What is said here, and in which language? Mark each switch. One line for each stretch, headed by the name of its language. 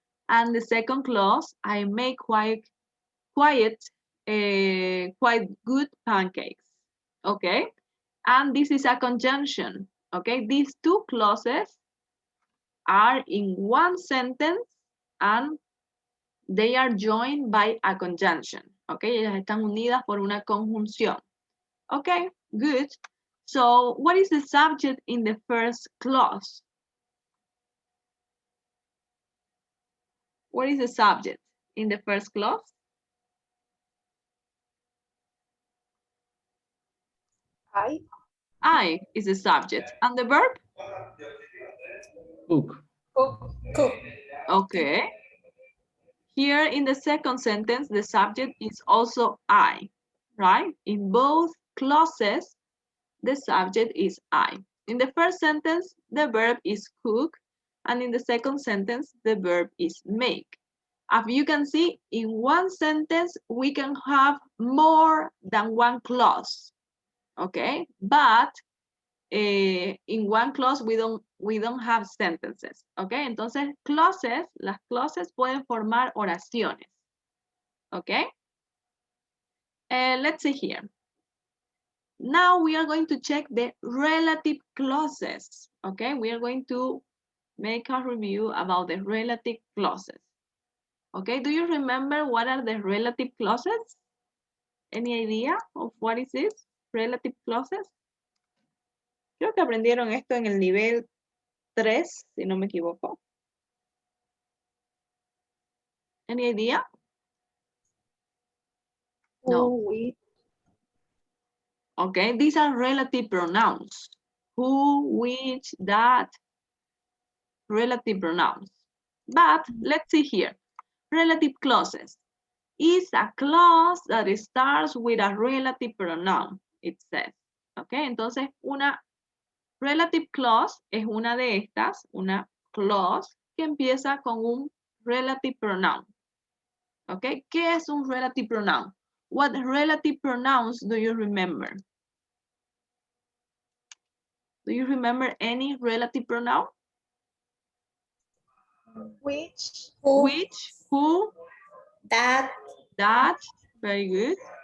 English: And the second clause, I make quite good pancakes. Okay, and this is a conjunction. Okay, these two clauses are in one sentence and they are joined by a conjunction.
Spanish: Okay, ellas están unidas por una conjunción.
English: Okay, good. So what is the subject in the first clause? What is the subject in the first clause? I is the subject. And the verb? Cook. Cook. Okay. Here in the second sentence, the subject is also I, right? In both clauses, the subject is I. In the first sentence, the verb is cook, and in the second sentence, the verb is make. As you can see, in one sentence, we can have more than one clause, okay? But in one clause we don't have sentences, okay?
Spanish: Entonces, las clauses pueden formar oraciones, okay?
English: Let's see here. Now we are going to check the relative clauses, okay? We are going to make a review about the relative clauses, okay? Do you remember what are the relative clauses? Any idea of what is this? Relative clauses?
Spanish: Creo que aprendieron esto en el nivel 3, si no me equivoco.
English: Any idea? No. Okay, these are relative pronouns. Who, which, that, relative pronouns. But let's see here. Relative clauses is a clause that starts with a relative pronoun, it says.
Spanish: Okay, entonces una relative clause es una de estas, una clause que empieza con un relative pronoun. Okay, ¿qué es un relative pronoun?
English: What relative pronouns do you remember? Do you remember any relative pronoun? Which. Who. Which, who, That. that, very good.